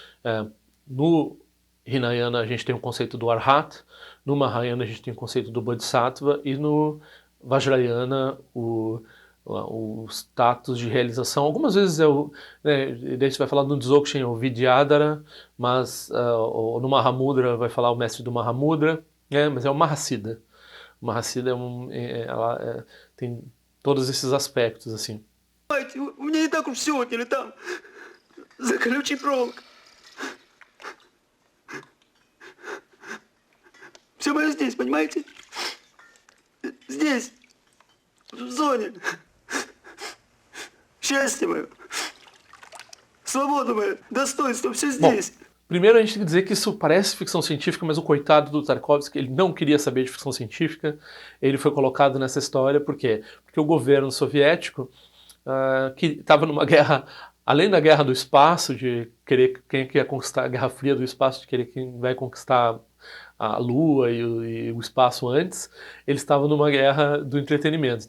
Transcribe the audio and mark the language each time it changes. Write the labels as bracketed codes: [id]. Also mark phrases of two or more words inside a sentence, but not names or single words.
[pt] no Hinayana a gente tem o conceito do Arhat, no Mahayana a gente tem o conceito do Bodhisattva e no Vajrayana o status de realização. Algumas vezes daí você vai falar no Dzogchen o Vidyadhara, mas no Mahamudra vai falar o mestre do Mahamudra, mas é o Mahasiddha. O Mahasiddha tem todos esses aspectos assim. [ru] У меня и так уж все отняли там, за колючей проволокой. Все мое здесь, понимаете? Здесь, в зоне. Счастье мое, свобода моя, достоинство, все здесь. [pt] Bom, primeiro a gente tem que dizer que isso parece ficção científica, mas o coitado do Tarkovsky, ele não queria saber de ficção científica, ele foi colocado nessa história, por quê? Porque o governo soviético, que estava numa guerra, além da guerra do espaço, de querer quem ia conquistar a Guerra Fria do espaço, de querer quem vai conquistar a Lua e o espaço antes, eles estavam numa guerra do entretenimento.